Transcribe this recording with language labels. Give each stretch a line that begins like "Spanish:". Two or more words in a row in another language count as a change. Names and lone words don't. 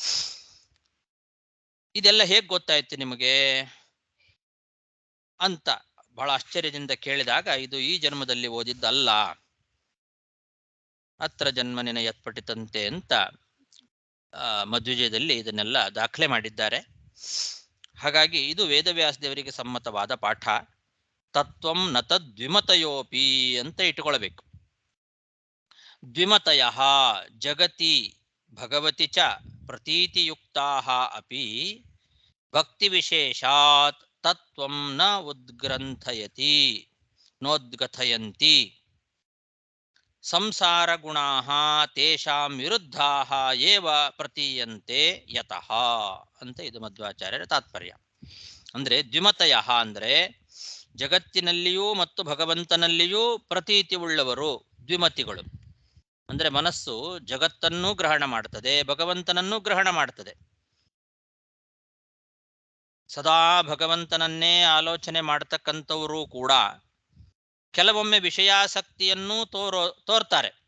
Kannada: ಇದೆಲ್ಲ ಹೇಗೆ ಗೊತ್ತಾಯ್ತು ನಿಮಗೆ ಅಂತ ಬಹಳ ಆಶ್ಚರ್ಯದಿಂದ ಕೇಳಿದಾಗ, ಇದು ಈ ಜನ್ಮದಲ್ಲಿ ಓದಿದ್ದಲ್ಲ,
Sanskrit: ಅತ್ರ ಜನ್ಮನಿನ ಯತ್ಪಠಿತಂತೆ
Kannada: ಅಂತ ಮಧ್ವಿಜಯದಲ್ಲಿ ಇದನ್ನೆಲ್ಲ ದಾಖಲೆ ಮಾಡಿದ್ದಾರೆ. ಹಾಗಾಗಿ ಇದು ವೇದವ್ಯಾಸ ದೇವರಿಗೆ ಸಮ್ಮತವಾದ ಪಾಠ.
Sanskrit: ತತ್ವಂ ನ ತದ್ವಿಮತಯೋಪಿ
Kannada: ಅಂತ ಇಟ್ಟುಕೊಳ್ಬೇಕು.
Sanskrit: ದ್ವಿಮತಯ ಜಗತಿ ಭಗವತಿ ಚ ಪ್ರತೀತಿಯುಕ್ತಾ ಅಪಿ ಭಕ್ತಿ ವಿಶೇಷಾತ್ ತತ್ವಂ ನ ಉದ್ಗ್ರಂಥಯತಿ ನೋದ್ಗಥಯಂತಿ ಸಂಸಾರ ಗುಣಾಃ ತೇಷಾಂ ವಿರುದ್ಧಾಃ ಏವ ಪ್ರತೀಯಂತೆ ಯತಃ
Kannada: ಅಂತ ಇದು ಮಧ್ವಾಚಾರ್ಯರ ತಾತ್ಪರ್ಯ. ಅಂದ್ರೆ ದ್ವಿಮತಯ ಅಂದ್ರೆ ಜಗತ್ತಿನಲ್ಲಿಯೂ ಮತ್ತು ಭಗವಂತನಲ್ಲಿಯೂ ಪ್ರತೀತಿ ಉಳ್ಳವರು ದ್ವಿಮತಿಗಳು. ಅಂದ್ರೆ ಮನಸ್ಸು ಜಗತ್ತನ್ನೂ ಗ್ರಹಣ ಮಾಡ್ತದೆ, ಭಗವಂತನನ್ನೂ ಗ್ರಹಣ ಮಾಡ್ತದೆ. ಸದಾ ಭಗವಂತನನ್ನೇ ಆಲೋಚನೆ ಮಾಡತಕ್ಕಂಥವರು ಕೂಡ ಕೆಲವೊಮ್ಮೆ ವಿಷಯಾಸಕ್ತಿಯನ್ನೂ ತೋರ್ತಾರೆ.